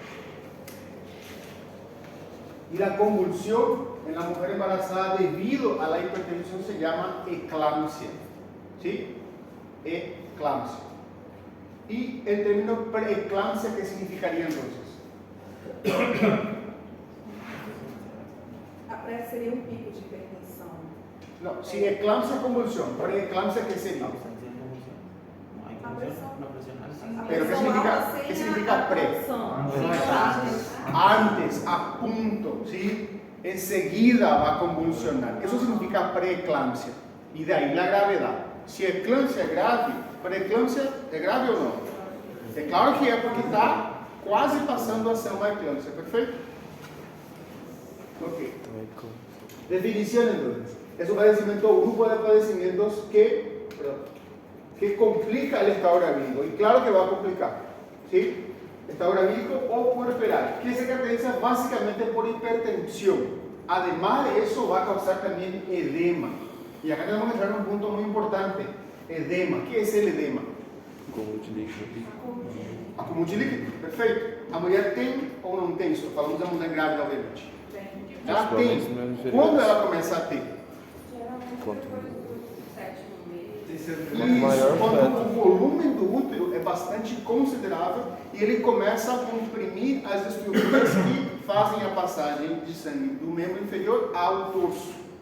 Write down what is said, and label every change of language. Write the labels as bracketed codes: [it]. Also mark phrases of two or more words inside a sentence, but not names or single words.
[es] Y la convulsión en la mujer embarazada debido a la hipertensión se llama eclampsia, ¿sí? Eclampsia. Y el término preeclampsia, ¿qué significaría entonces? [pt] A pré seria pico de hipertensão. [es] No, si eclampsia es convulsión, preeclampsia, ¿qué sería? [pt] A pressão. [es] Pero ¿qué significa pre? Ah, Antes, a punto, ¿sí? Enseguida va a convulsionar. Eso significa preeclampsia. Y de ahí la gravedad. Si eclampsia es grave, [pt] preeclampsia é grave ou não? É claro que é, porque está quase passando a ser uma eclampsia, perfeito? [es] Ok. Definición entonces. Es un padecimiento o grupo de padecimientos que complica el estado gravídico. Y claro que va a complicar, ¿sí? Estado gravídico o puerperal, que se caracteriza básicamente por hipertensión. Además de eso, va a causar también edema. Y acá tenemos que entrar en un punto muy importante. Edema. ¿Qué es el edema? Acúmulo de líquido. [pt] Acúmulo de líquido. Perfeito. A mulher tem ou não tem? Só falamos da mulher grávida, obviamente. Ela tem. Quando ela começa a ter? geralmente depois do 7º mês. Isso, quando o volume do útero é bastante considerável e ele começa a comprimir as estruturas que fazem a passagem de sangue do membro inferior ao torso.